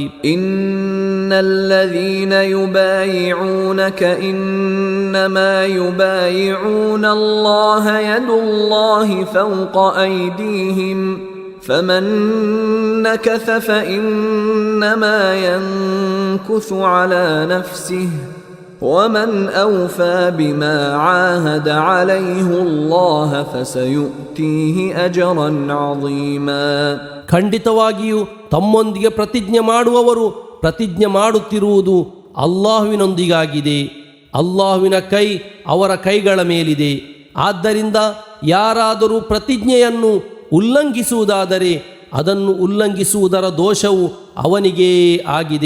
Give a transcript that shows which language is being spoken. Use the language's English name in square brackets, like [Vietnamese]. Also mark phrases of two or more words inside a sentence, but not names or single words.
[Arabic] إن الذين يبايعونك إنما يبايعون الله يد الله فوق أيديهم فمن نكث فإنما ينكث على نفسه ومن أوفى بما عاهد عليه الله فسيؤتيه أجرا عظيما. [Kannada] ಖಂಡಿತವಾಗಿಯೂ ತಮ್ಮೊಂದಿಗೆ ಪ್ರತಿಜ್ಞೆ ಮಾಡುವವರು ಪ್ರತಿಜ್ಞೆ ಮಾಡುತ್ತಿರುವುದು ಅಲ್ಲಾಹುವಿನೊಂದಿಗಾಗಿದೆ. ಅಲ್ಲಾಹುವಿನ ಕೈ ಅವರ ಕೈಗಳ ಮೇಲಿದೆ. ಆದ್ದರಿಂದ ಯಾರಾದರೂ ಪ್ರತಿಜ್ಞೆಯನ್ನು ಉಲ್ಲಂಘಿಸುವುದಾದರೆ ಅದನ್ನು ಉಲ್ಲಂಘಿಸುವುದರ ದೋಷವು ಅವನಿಗೇ ಆಗಿದೆ.